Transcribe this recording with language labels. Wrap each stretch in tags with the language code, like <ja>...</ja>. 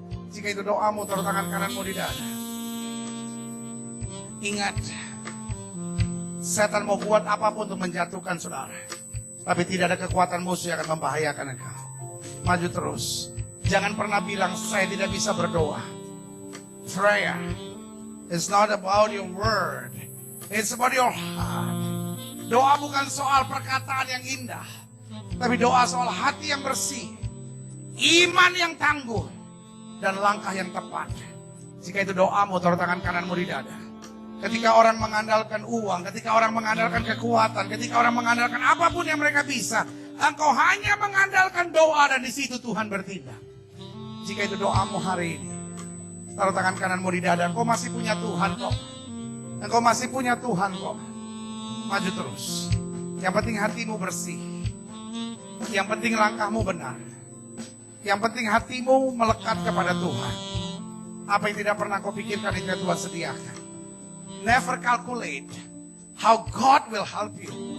<id>Jika itu doamu, taruh tangan kananmu di dada. Ingat, setan mau buat apapun untuk menjatuhkan saudara, tapi tidak ada kekuatan musuh yang akan membahayakan engkau. Maju terus. Jangan pernah bilang, saya tidak bisa berdoa.</id> <en>Prayer is not about your word, it's about your heart.</en> <id>Doa bukan soal perkataan yang indah, tapi doa soal hati yang bersih, iman yang tangguh, dan langkah yang tepat. Jika itu doamu, taruh tangan kananmu di dada. Ketika orang mengandalkan uang, ketika orang mengandalkan kekuatan, ketika orang mengandalkan apapun yang mereka bisa, engkau hanya mengandalkan doa dan di situ Tuhan bertindak. Jika itu doamu hari ini, taruh tangan kananmu di dada. Engkau masih punya Tuhan kok. Engkau masih punya Tuhan kok. Maju terus. Yang penting hatimu bersih. Yang penting langkahmu benar. Yang penting hatimu melekat kepada Tuhan. Apa yang tidak pernah kau pikirkan itu Tuhan sediakan.</id> <en>Never calculate how God will help you.</en>